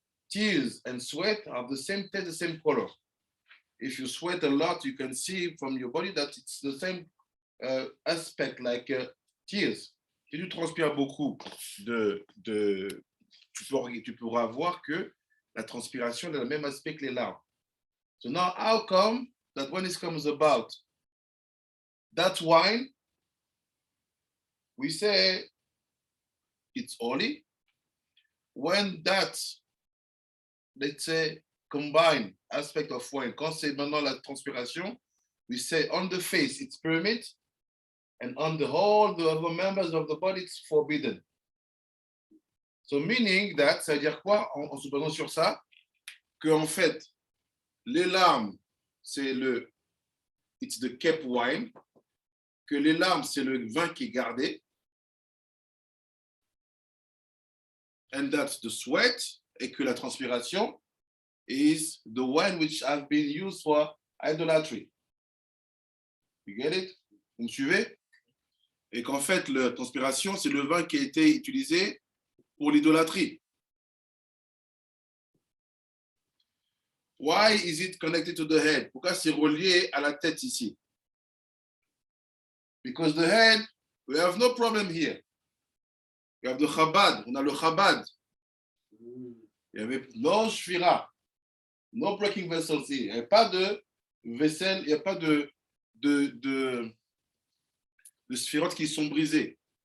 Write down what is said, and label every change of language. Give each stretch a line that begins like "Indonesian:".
English: Tears and sweat have the same taste, the same color. If you sweat a lot, you can see from your body that it's the same aspect like tears.
French: Si tu transpires beaucoup, tu pourras voir que la transpiration a le même aspect que les larmes.
English: So now, how come that when it comes about that wine, we say it's holy? When that, let's say, combined aspect of wine,
French: quand c'est maintenant la transpiration,
English: we say on the face it's permit, and on the whole the other members of the body it's forbidden. So meaning that,
French: ça veut dire quoi en se basant sur ça? Que en fait, les larmes, c'est
English: it's the kept wine,
French: que les larmes, c'est le vin qui est gardé,
English: and that's the sweat,
French: et que la transpiration
English: is the wine which have been used for idolatry. You get it?
French: Vous me suivez? Et qu'en fait, la transpiration, c'est le vin qui a été utilisé pour l'idolâtrie.
English: Why is it connected to the head?
French: Pourquoi c'est relié à la tête ici?
English: Because the head, we have no problem here. We have the Chabad,
French: on a le Chabad. Il y avait
English: no shvira, no breaking vessels here.
French: Il n'y avait pas de vaisselle, il n'y a pas de sphirotes qui sont brisées.